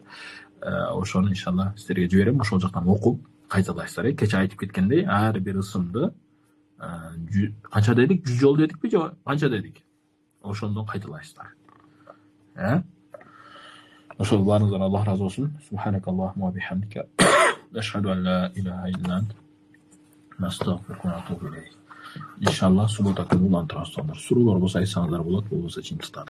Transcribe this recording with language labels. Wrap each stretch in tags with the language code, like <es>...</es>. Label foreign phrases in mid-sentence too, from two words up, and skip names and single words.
<ky>Ошону иншалла сиздерге жиберем. Ошол жактан окуп кайталайсыздар. Кече айтып кеткендей, ар бир ысымды канча дедик? 100 жолу дедикпи же канча дедик? Ошондон кайталайсыздар. Ошол баарыңыздан Аллах разы болсун.</ky> <ar>سبحانك اللهم وبحمدك أشهد أن لا إله إلا أنت نستغفرك وأتوب إليك.</ar> <ky>Иншалла суббота күнү улантырабыз. Суроолор болсо айтсаңыздар болот, болбосо чыйынтыктар.</ky>